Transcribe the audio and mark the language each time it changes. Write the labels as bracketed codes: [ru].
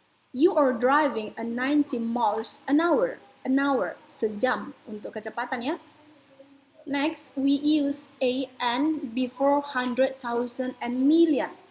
[en] You are driving a 90 miles an hour. [id] Sejam untuk kecepatan ya. [en] Next, we use a and before 100,000 and million.